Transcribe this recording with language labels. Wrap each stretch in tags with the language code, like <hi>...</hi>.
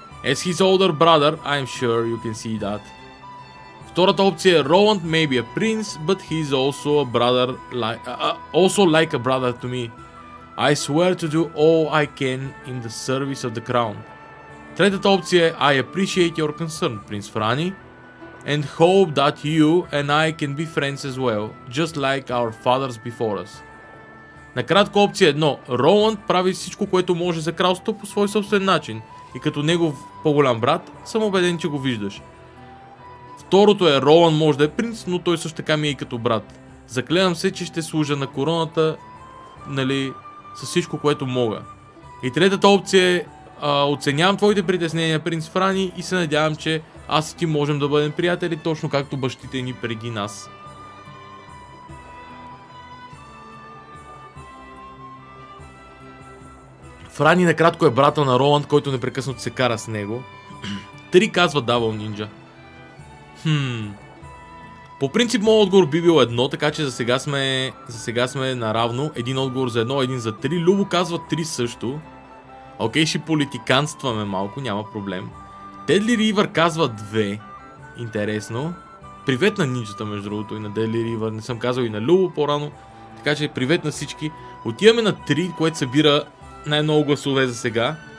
<en>As his older brother, I'm sure you can see that.</en> <bg>Втората опция е:</bg> <en>Roland may be a prince, but he's also a brother, like a brother to me. I swear to do all I can in the service of the crown.</en> <bg>Третата опция е:</bg> <en>I appreciate your concern, Prince Franny, and hope that you and I can be friends as well, just like our fathers before us.</en> <bg>Накратко, опция 1. Роланд прави всичко, което може за кралството по свой собствен начин и като негов по-голям брат съм убеден, че го виждаш. Второто е: Роланд може да е принц, но той също така ми е и като брат. Заклевам се, че ще служа на короната, нали, с всичко, което мога. И третата опция е: оценявам твоите притеснения, принц Франи, и се надявам, че аз и ти можем да бъдем приятели, точно както бащите ни преди нас. Франи накратко е брата на Роланд, който непрекъснато се кара с него. 3 казва Давъл Нинджа. По принцип моят отговор би бил 1, така че за сега сме наравно. Един отговор за 1, един за 3. Любо казва 3 също. Окей, ще политиканстваме малко, няма проблем. Deadly River казва 2. Интересно. Привет на нинджата, между другото, и на Deadly River. Не съм казал и на Любо по-рано. Така че привет на всички. Отиваме на 3, което събира най-много гласове за сега.</bg>